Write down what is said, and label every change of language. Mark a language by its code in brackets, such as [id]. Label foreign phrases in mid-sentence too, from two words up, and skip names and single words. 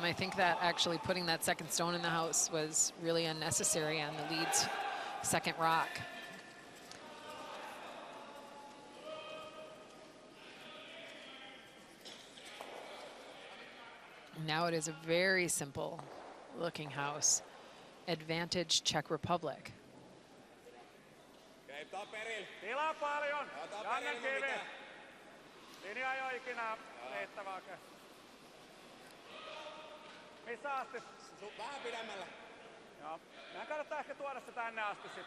[en] I think that actually putting that second stone in the house was really unnecessary on the lead's second rock. Now it is a very simple looking house. Advantage Czech Republic. [fi] Tilaa paljon. Jannen kivi. Linja ei ole ikinä riittävää. Missä asti? Vähän pidemmällä. Joo. Mehän kannattaa ehkä tuoda se tänne asti sitten.